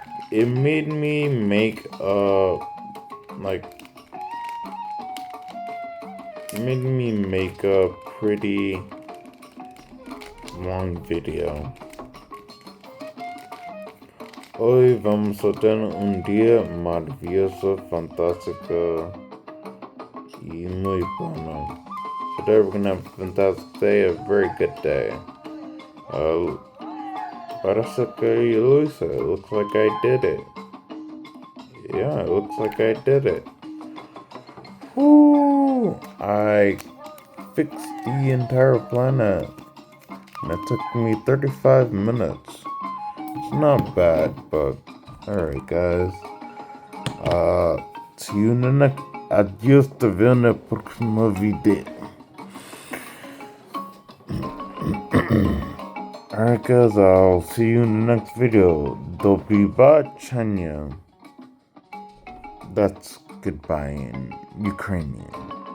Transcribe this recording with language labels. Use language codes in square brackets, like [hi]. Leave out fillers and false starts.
[en] it made me make like it made me make a pretty long video. [es] Hoy vamos a tener un día maravilloso, fantástico y muy bueno. [en] Today we're gonna have a fantastic day, a very good day. [es] Parece que lo hice. [en] It looks like I did it. Yeah, it looks like I did it. Woo! I fixed the entire planet. And it took me 35 minutes. It's not bad, but alright guys. See you in the next. [es] Adiós, te veo en el próximo video. [en] Alright guys, I'll see you in the next video. [uk] Do побачення. [en] That's goodbye in Ukrainian.